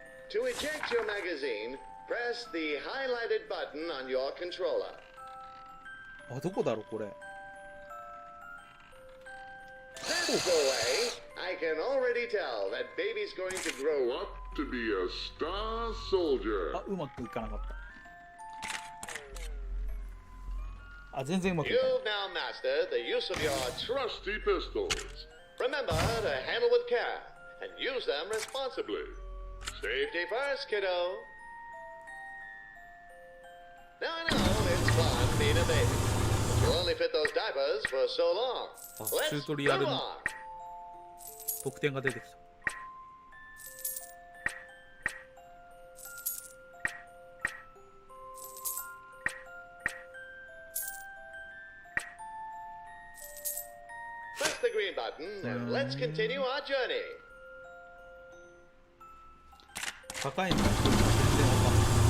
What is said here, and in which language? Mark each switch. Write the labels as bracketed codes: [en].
[en] To eject your magazine, press the highlighted button on your controller. [ja] あ、どこだろうこれ。 [en] That's the way. I can already tell that baby's going to grow up to be a star soldier. [ja] あ、うまくいかなかった。あ、全然うまくいかない。 [en] You've now mastered the use of your trusty pistols. Remember to handle with care and use them responsibly. Safety first, kiddo. Now I know it's fun being a baby. You'll only fit those diapers for so long. [ja] あ、チュートリアルの得点が出てきた。 [en] Press the green button and let's continue our journey. [ja] 高いのが全然わかんない。